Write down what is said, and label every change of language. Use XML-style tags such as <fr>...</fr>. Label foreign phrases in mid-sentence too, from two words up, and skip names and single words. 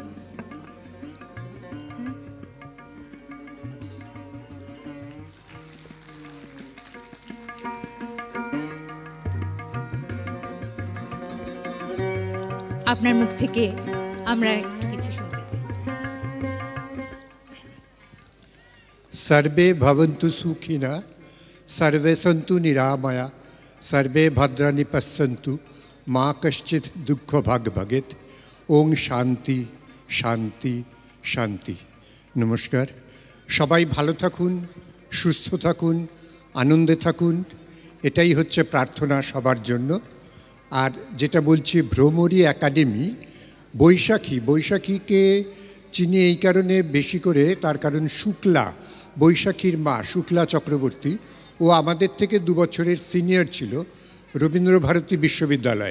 <bn>আপনার মুখ থেকে আমরা একটু কিছু শুনতে চাই।</bn> <sa>सर्वे भवन्तु सुखिनः, सर्वे सन्तु निरामया, सर्वे भद्राणि पश्यन्तु, मा कश्चित् दुःखभाग् भवेत्। ओं शान्ति शान्ति शान्ति। नमस्कार।</sa> <bn>সবাই ভালো থাকুন, সুস্থ থাকুন, আনন্দে থাকুন, এটাই হচ্ছে প্রার্থনা সবার জন্য। আর যেটা বলছি, ভ্রমরী একাডেমি, বৈশাখীকে চিনি এই কারণে বেশি করে, তার কারণ শুক্লা, বৈশাখীর মা শুক্লা চক্রবর্তী, ও আমাদের থেকে 2 বছরের সিনিয়র ছিল রবীন্দ্রভারতী বিশ্ববিদ্যালয়ে।</bn>